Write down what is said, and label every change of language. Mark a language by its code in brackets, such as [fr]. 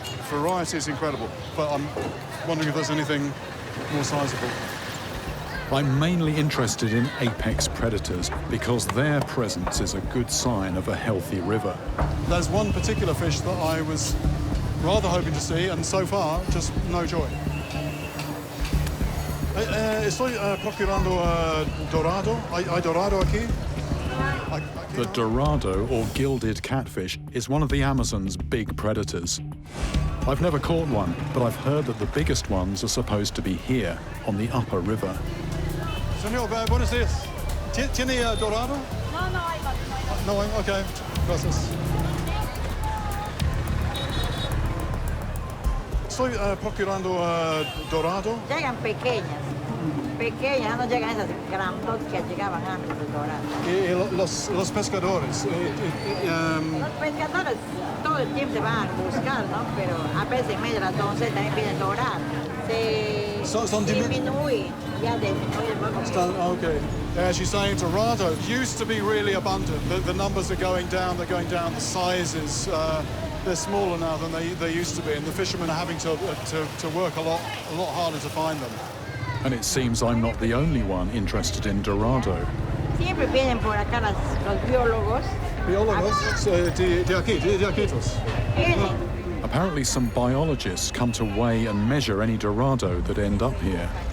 [en] Variety is incredible, but I'm wondering if there's anything more sizable. I'm mainly interested in apex predators because their presence is a good sign of a healthy river. There's one particular fish that I was rather hoping to see, and so far, just no joy. [es] Estoy procurando Dorado. ¿Hay Dorado aquí? [en] The Dorado, or gilded catfish, is one of the Amazon's big predators. I've never caught one, but I've heard that the biggest ones are supposed to be here, on the upper river. [es] Señor, buenos días. ¿Tiene Dorado? No, hay got. No, okay. Gracias. Estoy procurando Dorado. Llegan pequeñas, no llegan esas grandotas que llegaban antes de Dorado. Y los pescadores. Los pescadores todo el tiempo se van a buscar, ¿no? Pero a veces en medio de las 11 también viene Dorado. Se disminuye, ya disminuye un poco. Okay. [en] As you're saying, Dorado used to be really abundant. The numbers are going down, they're going down. The sizes, they're smaller now than they used to be, and the fishermen are having to work a lot harder to find them. And it seems I'm not the only one interested in Dorado. [es] Siempre vienen por acá los biólogos. Biólogos de aquí, de Iquitos. [en] Apparently some biologists come to weigh and measure any Dorado that end up here.